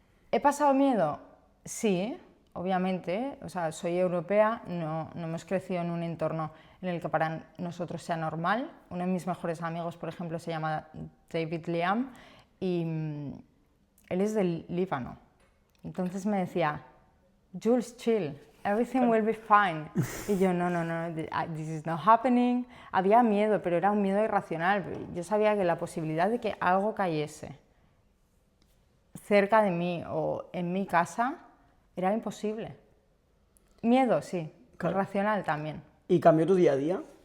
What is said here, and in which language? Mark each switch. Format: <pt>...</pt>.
<es>¿He pasado miedo? Sí, obviamente, o sea, soy europea, no hemos crecido en un entorno en el que para nosotros sea normal. Uno de mis mejores amigos, por ejemplo, se llama David Liam y él es del Líbano. Entonces me decía,</es> <en>Jules, chill, everything will be fine.</en> <es>Y yo, no,</es> <en>this is not happening.</en> <es>Había miedo, pero era un miedo irracional. Yo sabía que la posibilidad de que algo cayese cerca de mí o en mi casa era imposible. Miedo, sí, claro. Racional también. ¿Y cambió tu día a día?</es>